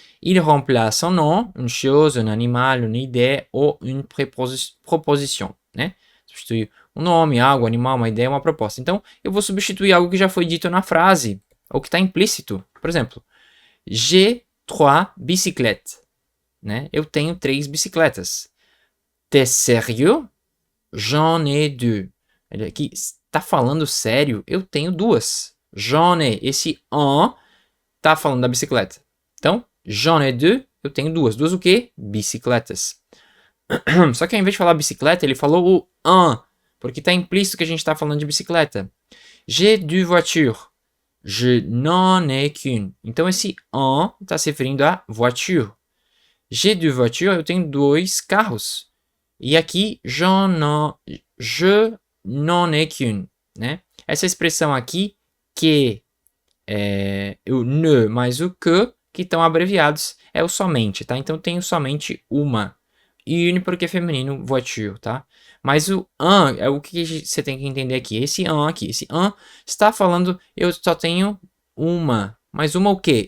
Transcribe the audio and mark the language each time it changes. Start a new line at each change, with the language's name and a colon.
French: Il remplace un nom, une chose, un animal, une idée ou une proposition, né?
Portuguese: Substituir um nome, algo, animal, uma ideia, uma proposta. Então, eu vou substituir algo que já foi dito na frase, ou que está implícito. Por exemplo,
French: j'ai 3 bicyclettes,
Portuguese: né? Eu tenho 3 bicicletas.
French: T'es sérieux? J'en ai 2.
Portuguese: Ele aqui está falando sério? Eu tenho 2.
French: J'en ai.
Portuguese: Esse en está falando da bicicleta. Então,
French: j'en ai 2,
Portuguese: eu tenho 2. 2 o quê? Bicicletas. Só que ao invés de falar bicicleta, ele falou o un, porque está implícito que a gente está falando de bicicleta.
French: J'ai 2 voitures. Je n'en ai qu'une.
Portuguese: Então esse en está se referindo a voiture.
French: J'ai 2 voitures,
Portuguese: eu tenho 2 carros. E aqui,
French: je n'en ai qu'une, né?
Portuguese: Essa expressão aqui, que o ne mais o que estão abreviados, é o somente, tá? Então, eu tenho somente uma. Une porque é feminino, voiture, tá? Mas o un é o que você tem que entender aqui. Esse un aqui, esse un está falando, eu só tenho uma. Mas uma o quê?